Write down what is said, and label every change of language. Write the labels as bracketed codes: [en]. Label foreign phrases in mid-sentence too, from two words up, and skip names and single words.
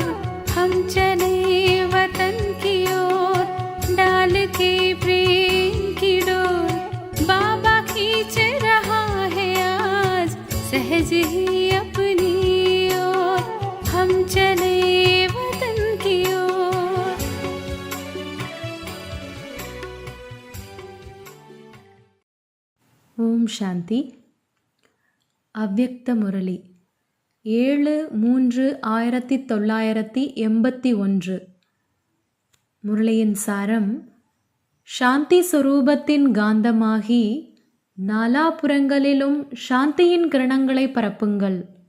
[hi] हम चले वतन की ओर डाल के प्रेम की डोर। बाबा खींच रहा है आज सहज ही अपनी ओर। हम चले वतन की ओर। [ta] ஓம் சாந்தி. அவ்யக்த முரளி 7/3/1981. முரளியின் சாரம்: சாந்தி சொரூபத்தின் காந்தமாகி நாலாபுறங்களிலும் சாந்தியின் கிரணங்களை பரப்புங்கள்.